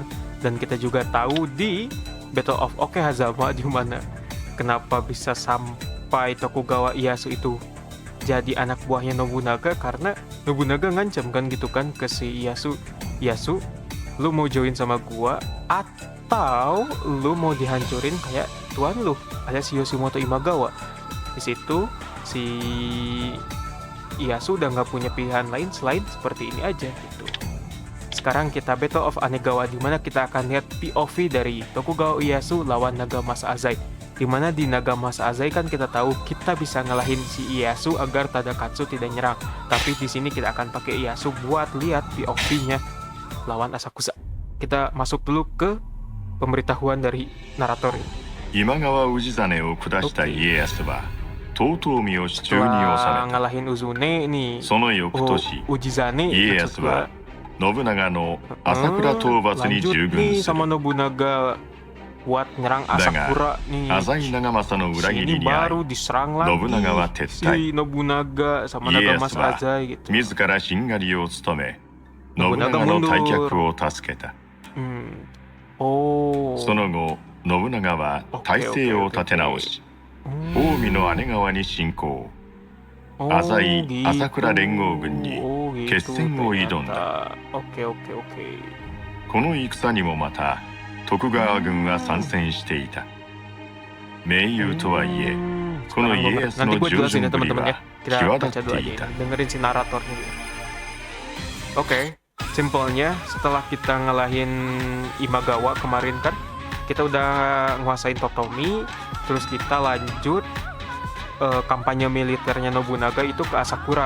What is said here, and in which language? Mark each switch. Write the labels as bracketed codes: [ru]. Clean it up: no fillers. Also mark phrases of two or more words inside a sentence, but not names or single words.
[id] Dan kita juga tahu di Battle of Okehazama di mana kenapa bisa sampai Tokugawa Ieyasu itu jadi anak buahnya Nobunaga, karena Nobunaga ngancam kan gitu kan ke si Ieyasu, lu mau join sama gua atau lu mau dihancurin kayak tuan lu alias Yoshimoto Imagawa. Di situ si Ieyasu udah nggak punya pilihan lain selain seperti ini aja gitu. Sekarang kita Battle of Anegawa, dimana kita akan lihat POV dari Tokugawa Ieyasu lawan Nagamasa Azai. Dimana di Nagamasa Azai kan kita tahu kita bisa ngalahin si Ieyasu agar Tadakatsu tidak nyerang. Tapi di sini kita akan pakai Ieyasu buat lihat POV-nya lawan Asakusa. Kita masuk dulu ke pemberitahuan dari narator ini. [ja] 今川氏真を下した家康は遠江を手中に収 [id] Setelah [ja] めた。 [id] ngalahin Uzune nih, [ja] その翌年、 [id] Ujizane [ja] 家康は信長の朝倉討伐に [id] lanjut [ja] 従 [id] nih [ja] 軍す [id] sama [ja] る。 [id] Nobunaga buat nyerang Asakura nih. [ja] 浅井長政の裏切 [id] Sini [ja] りに遭 [id] baru [ja] い、 [id] diserang lagi [ja] 信長は撤退. [id] si Nobunaga sama Ieyasu Nagamasa [ja] wa [id] Azai gitu. [ja] 自らしんがりを務め、 [id] Nobunaga [ja] 信長の [id] mundur. [ja] 退却を助けた。 Oh. その後、信長は体制を立て直し、近江の姉川に侵攻。 Oh, [id] Azai gitu. [ja] 朝倉連合軍に [id] Oh, gitu [ja] 決戦を挑んだ。 [id] ternyata. Oke. [ja] この戦にもまた徳川軍は参戦していた。盟友とはいえ、 この家康 [id] Nanti [ja] の [id] gue [ja] 従 [id] jelasin [ja] 順 [id] ya [ja] ぶり [id] teman-teman ya. [ja] は [id] Kita [ja] 際 [id] baca [ja] 立っ [id] dulu [ja] て [id] aja [ja] いた。 [id] ini. Dengerin si naratornya dulu. Oke, simpelnya setelah kita ngalahin Imagawa kemarin kan, kita udah nguasain Totomi, terus kita lanjut kampanye militernya Nobunaga itu ke Asakura.